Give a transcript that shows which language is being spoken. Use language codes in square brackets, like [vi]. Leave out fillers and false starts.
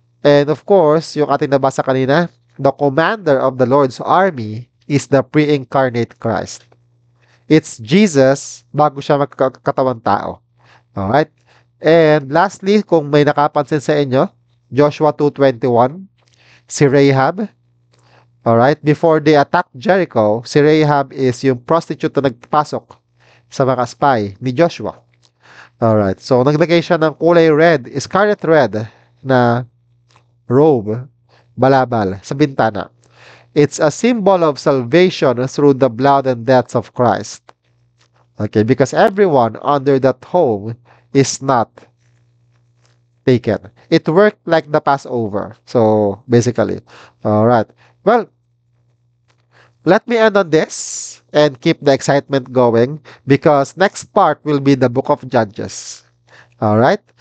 [en] And of course, [tl] yung ating nabasa kanina, [en] the commander of the Lord's army is the pre-incarnate Christ. It's Jesus [tl] bago siya magkatawang tao. [en] Alright? And lastly, [tl] kung may nakapansin sa inyo, [en] Joshua 2:21, si Rahab. Alright? Before they attacked Jericho, [tl] si Rahab is yung prostitute na nagpasok sa mga spy ni Joshua. Alright. So, naglagay siya ng kulay red, scarlet red na robe, balabal, sa bintana. [en] It's a symbol of salvation through the blood and death of Christ. Okay, because everyone under that home is not taken. It worked like the Passover. So, basically. Alright. Well, let me end on this and keep the excitement going because next part will be the book of Judges. Alright?